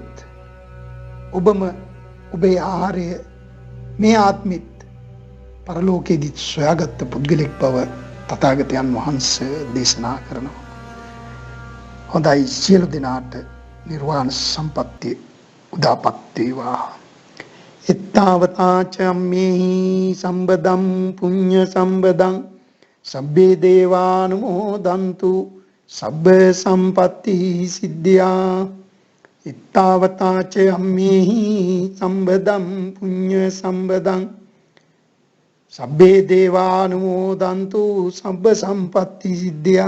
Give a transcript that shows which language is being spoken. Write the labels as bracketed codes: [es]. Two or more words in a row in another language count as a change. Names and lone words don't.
[si] එසේ වුණොත් ඔබම ඔබේ ආහාරය මේ ආත්මිත් පරලෝකයේදී සොයාගත් පුද්ගලෙක් බව තථාගතයන් වහන්සේ දේශනා කරනවා. හොඳයි, සියලු දෙනාට නිර්වාණ සම්පත්තිය උදාපත් වේවා. [pi] ittavata cammehi sambadam punya sambadam sabbe devanumodantu sabba sampatti siddhya. ittavata cammehi sambadam punya sambadam sabbe devanumodantu sabba sampatti siddhya.